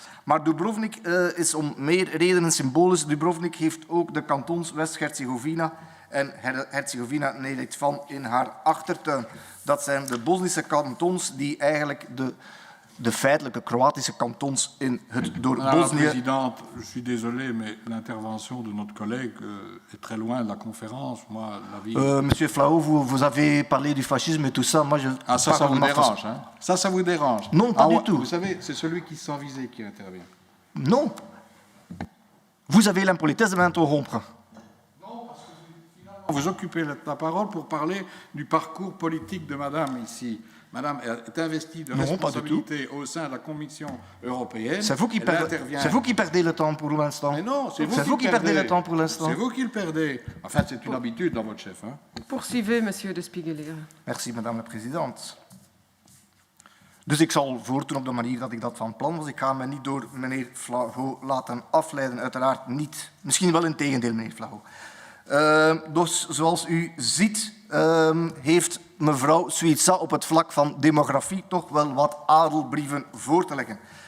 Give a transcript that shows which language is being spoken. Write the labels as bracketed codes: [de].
[nl] Maar Dubrovnik is om meer redenen symbolisch. Dubrovnik heeft ook de kantons West-Herzegovina en Herzegovina Neretvan in haar achtertuin. Dat zijn de Bosnische kantons die eigenlijk de feitelijke Kroatische kantons in het door [fr] Madame la [nl] Bosnië... [fr] Présidente, je suis désolé, mais l'intervention de notre collègue est très loin de la conférence. Moi, la vie... Monsieur Flao, vous avez parlé du fascisme et tout ça. Moi, je Ah, ça vous dérange, hein? Ça vous dérange? Non, pas du tout. Vous savez, c'est celui qui sent visé qui intervient. Non. Vous avez l'impolitesse de m'interrompre. Vous occupez la parole pour parler du parcours politique de Madame ici. Madame est investie de responsabilité au sein de la Commission européenne. C'est vous qui perdez le temps pour l'instant. Mais non, c'est vous qui perdez le temps pour l'instant. C'est vous qui le perdez. Enfin, c'est une habitude dans votre chef. Hein. Poursuivez, monsieur de Spiegeler. Merci, madame la présidente. [nl] Dus ik zal voortdoen op de manier dat ik dat van plan was. Ik ga me niet door meneer Flao laten afleiden, uiteraard niet. Misschien wel in tegendeel, meneer Flao. Dus zoals u ziet, heeft mevrouw Suiza op het vlak van demografie toch wel wat adelbrieven voor te leggen.